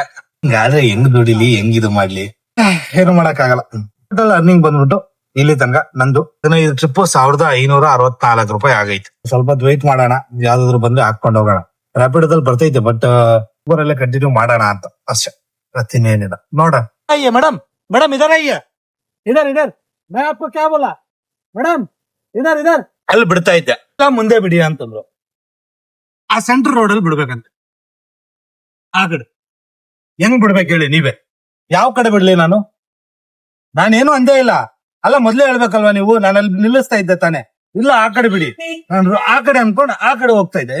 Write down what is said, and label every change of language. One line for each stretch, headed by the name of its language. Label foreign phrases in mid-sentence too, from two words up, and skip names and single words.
Kannada: ಹಿಂಗಾದ್ರೆ ಹೆಂಗ್ ದುಡಿಲಿ, ಹೆಂಗ್ ಇದು ಮಾಡ್ಲಿ, ಏನು ಮಾಡಕ್ ಆಗಲ್ಲ.
English: total earning
Kannada: ಬಂದ್ಬಿಟ್ಟು ಇಲ್ಲಿ ತನಕ ನಂದು 15 ಟ್ರಿಪ್ 1564 ರೂಪಾಯಿ ಆಗೈತೆ. ಸ್ವಲ್ಪ ವೆಯ್ಟ್ ಮಾಡೋಣ, ಯಾವ್ದಾದ್ರು ಬಂದ್ರೆ ಹಾಕೊಂಡ್ ಹೋಗೋಣ. ರ್ಯಾಪಿಡೋದಲ್ಲಿ ಬರ್ತೈತೆ, ಬಟ್ ಊರಲ್ಲೇ ಕಂಟಿನ್ಯೂ ಮಾಡೋಣ ಅಂತ ಅಷ್ಟೇ. ಮತ್ತಿನ್ನೇನಿಲ್ಲ, ನೋಡೋಣ.
Hindi: आइए मैडम, मैडम इधर आइए, इधर इधर, मैं आपको क्या बोला मैडम, इधर इधर.
Kannada: ಅಲ್ಲಿ ಬಿಡ್ತಾ ಇದ್ದೆ, ಇಲ್ಲ ಮುಂದೆ ಬಿಡಿ ಅಂತಂದ್ರು. ಆ ಸೆಂಟ್ರ್ ರೋಡ್ ಅಲ್ಲಿ ಬಿಡ್ಬೇಕಂತ. ಆ ಕಡೆ ಹೆಂಗ್ ಬಿಡ್ಬೇಕು ಹೇಳಿ ನೀವೇ? ಯಾವ ಕಡೆ ಬಿಡ್ಲಿ ನಾನು? ನಾನೇನು ಅಂದೇ ಇಲ್ಲ. ಅಲ್ಲ, ಮೊದ್ಲೇ ಹೇಳ್ಬೇಕಲ್ವಾ ನೀವು? ನಾನು ಅಲ್ಲಿ ನಿಲ್ಲಿಸ್ತಾ ಇದ್ದೆ ತಾನೆ. ಇಲ್ಲ ಆ ಕಡೆ ಬಿಡಿ, ನಾನು ಆ ಕಡೆ ಅನ್ಕೊಂಡು ಆ ಕಡೆ ಹೋಗ್ತಾ ಇದ್ದೆ.